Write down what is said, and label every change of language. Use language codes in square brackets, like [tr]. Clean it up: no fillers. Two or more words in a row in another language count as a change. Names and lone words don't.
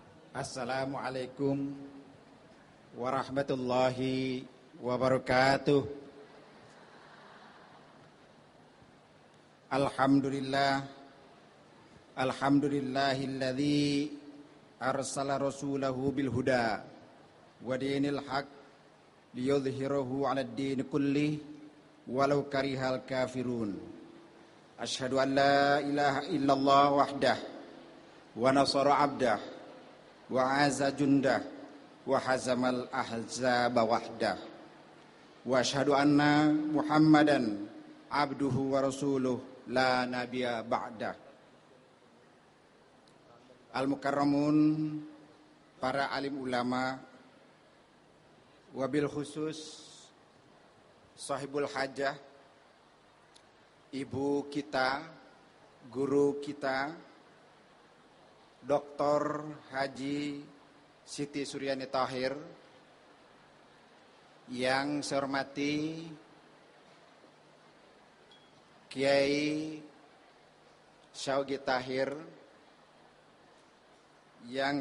[ar] السلام عليكم ورحمة الله وبركاته. الحمد لله الذي أرسل رسوله بالهدى ودين الحق ليظهره على الدين كله ولو كره الكافرون. أشهد أن لا إله إلا الله وحده ونصر عبده وأعز جنده وهزم الأحزاب وحده وأشهد أن محمدا عبده ورسوله لا نبي بعده. [id] Al-mukarramun, para alim ulama, [ar] وبالخصوص صاحب الحاجة, [id] ibu kita, guru kita, Dr. Haji Siti Suryani Tahir, yang saya hormati Kiai Syaugi Tahir, yang